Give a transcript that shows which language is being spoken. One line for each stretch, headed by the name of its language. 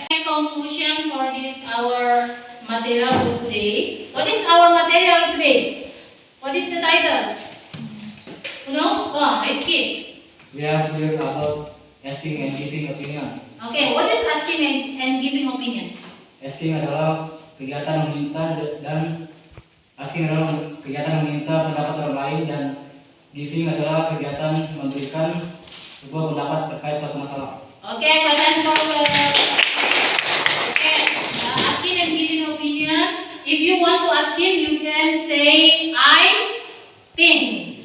English: Conclusion for this our material for today. What is our material today? What is the title? Who knows? Oh, Rizky. We have learned about asking and giving opinion. Okay, what is asking and giving opinion?
Indonesian: Asking adalah kegiatan meminta dan asking adalah kegiatan meminta pendapat orang lain, dan giving adalah kegiatan memberikan sebuah pendapat terkait suatu masalah. Okay, pertanyaan forward.
English: Okay, asking and giving opinion. If you want to ask him, you can say I think.